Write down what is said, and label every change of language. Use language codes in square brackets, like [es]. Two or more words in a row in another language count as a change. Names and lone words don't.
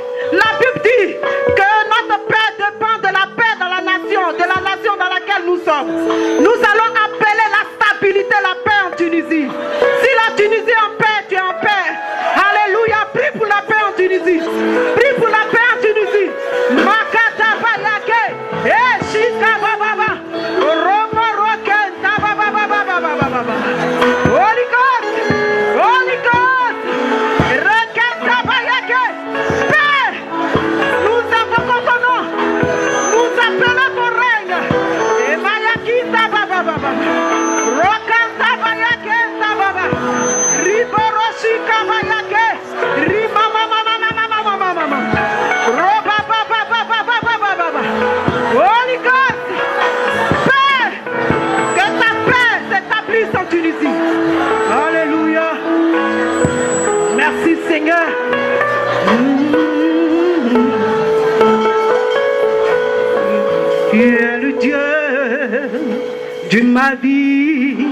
[fr] La Bible dit que notre paix dépend de la paix dans la nation dans laquelle nous sommes. Nous allons appeler la stabilité, la paix en Tunisie. Si la Tunisie est en paix, tu es en paix. Alléluia. Prie pour la paix en Tunisie. Prie pour la paix en Tunisie. Makata bayake. Shika baba. Romo roke. Baba. [en] Holy God. Holy God. Rekata bayake. [fr] Paix. Nous invoquons ton nom. Nous appelons ton règne. Et Mayakita baba. Rokanta bayake baba. Riboroshika bayake. Rimama. Roba baba. [en] Holy God. [fr] Paix. Que ta paix s'établisse en Tunisie. Alléluia. Merci Seigneur. Tu es le Dieu de ma vie.